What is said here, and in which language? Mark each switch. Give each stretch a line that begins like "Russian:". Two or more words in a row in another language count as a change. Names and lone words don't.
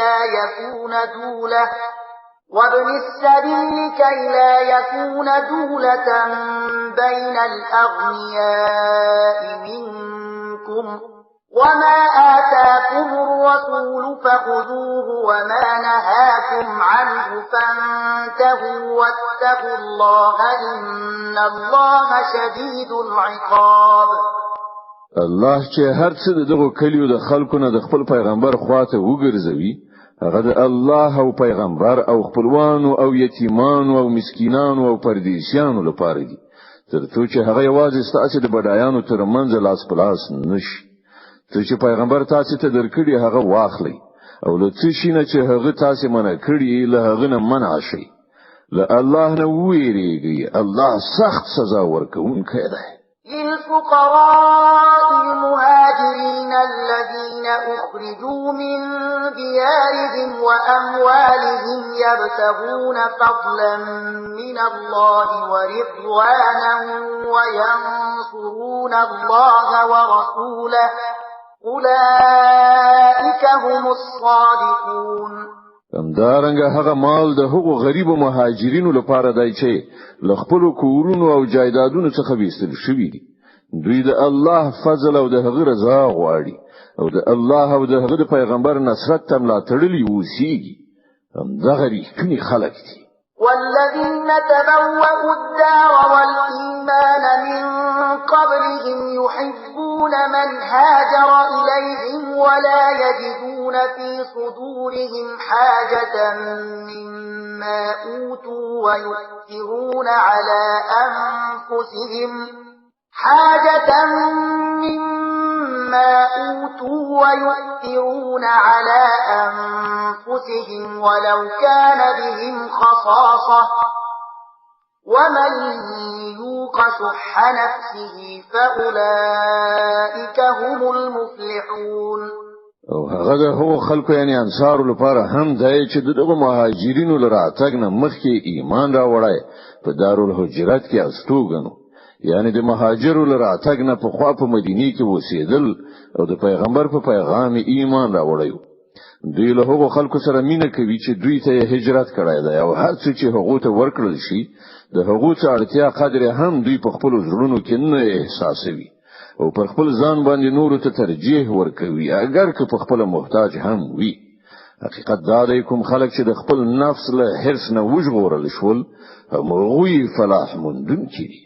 Arabic: لا يكون دولة بين الأغنياء منكم وما آتاكم الرسول فخذوه وما نهاكم عنه فانتهوا واتقوا الله إن الله شديد العقاب.
Pashto: الله چې هر څه دغه کلیو د خلکو نه د خپل پیغمبر خواته وګرځوي هغه د الله او پیغمبر او خپلوانو او یتیمانو او مسکینانو او پردیسیانو لپاره دي ترڅو چې هغه یوازې ستاسو د بډایانو ترمنځ لاس پلاس نشي چې پیغمبر تاسو ته درکړي هغه واخلي او له څه شي نه چې هغه تاسو منع کړی له هغه نه منع شي له الله نه ویریږي الله سخت سزا ورکوونکی دی
Arabic: للفقراء المهاجرين الذين أخرجوا من ديارهم وأموالهم يبتغون فضلا من الله ورضوانا وينصرون الله ورسوله أولئك هم الصادقون
Pashto: همدارنګه هغه مال د هغو غریب مهاجرینو لپاره دی چې له خپل کورونو او جایدادونو څخه ویستل شوی دي دوی د الله فضل او د هغه رضا غواړي او د الله او د هغه پیغمبر نصرت ته ملاتړي اوسېږي همدغه ریښتینی خلک دي
Arabic: والذين تبوأوا الدار والإيمان من قبلهم يحبون من هاجر إليهم ولا يجدون في صدورهم حاجة مما أوتوا ويؤثرون على أنفسهم ولو كان بهم خصاصة ومن يوق شح نفسه فأولئك هم المفلحون
Pashto: او هغه هو خلکو یعنی انصارو لپاره هم دی چې دغه مهاجرینو لراتګ نه مخکې ایمان راوړای په دارالهجرت کې استوګنو یعنی د مهاجرو لراتګ نه په خوا په مدینه کې وسیدل او د پیغمبر په پیغام ایمان راوړیو دوی له هغو خلکو سره مینه کوي چې دوی ته هجرت کړای دی او هر څه چې هغه ته ورکړل شي د هغو څه اړتیا قدر هم دوی په خپل زړونو کې نه احساسوي او پر خپل ځان باندې نور ته ترجیح ورکوي اگر که په خپل محتاج هم وي حقیقت دا دی کوم خلک چې د خپل نفس له حرص نه وژغورل شول هغوی فلاح موندونکي دي